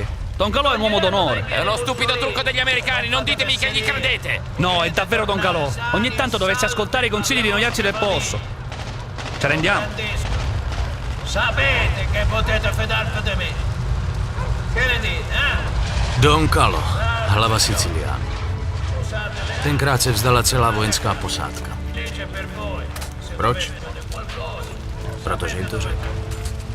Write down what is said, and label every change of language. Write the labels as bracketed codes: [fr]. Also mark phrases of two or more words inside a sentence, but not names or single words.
[it] Don Calò è un uomo d'onore. È uno stupido trucco degli americani, non ditemi che gli credete! No, è davvero Don Calò. Ogni tanto dovresti ascoltare i consigli di noiarsi del posto. Ci rendiamo? Sapete che potete fidarvi di me. Che ne dite, eh? [cs] Don Kalo, hlava Siciliana. Tenkrát se vzdala celá vojenská posádka. [it] Dice per voi. Se [cs] Proč? [it] volete qualcosa. [cs] Protože jim to řekl.